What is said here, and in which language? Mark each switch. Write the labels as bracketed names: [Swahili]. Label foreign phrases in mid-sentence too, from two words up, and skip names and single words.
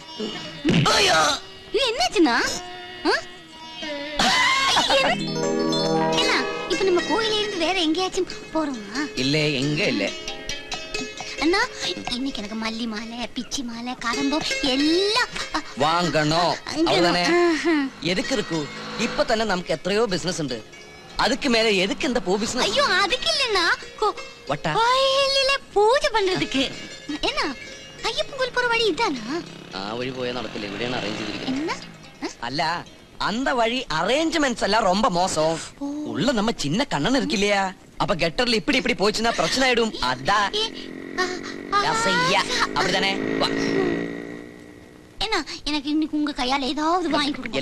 [Tamil] ஐயோ, இது என்னாச்சுன்னா? என்ன இப்ப நம்ம கோயில இருந்து வேற எங்கேயாச்சும் போறோமா? இல்ல, எங்க இல்ல அண்ணா. இன்னைக்கு எனக்கு மல்லி மாலை, பிச்சி மாலை, கரம்பம் எல்லாம் [Malayalam] വാങ്ങണോ? അവളെ എതുക്ക് ഇരിക്കൂ? ഇപ്പൊ തന്നെ നമുക്ക് എത്രയോ ബിസിനസ് ഉണ്ട്. [Tamil] அதுக்கு மேல எதுக்கு இந்த பூ பிசினஸ்? ஐயோ அதுக்கு இல்லன்னா வட்டா கோயிலில பூஜை பண்றதுக்கு. என்ன ஐயப்பன் கோயில் போற வழி இதானா? [Malayalam] ആ വഴി പോയാൽ നടക്കില്ല, ഇവിടെയാണ് അറേഞ്ച് ചെയ്തിരിക്കുന്നത്. [Tamil] என்ன അല്ല, அந்த வழி அரேஞ்ச்மெண்ட்ஸ் எல்லாம் ரொம்ப மோசம். உள்ள நம்ம சின்ன கண்ணன் இருக்கு இல்லையா, அப்ப கெட்டர்ல இப்படி இப்படி போச்சுன்னா பிரச்சனை ஆயிடும். அதான் அப்படிதானே. என்ன எனக்கு இன்னைக்கு உங்க கையால ஏதாவது வாங்கி கொடுங்க.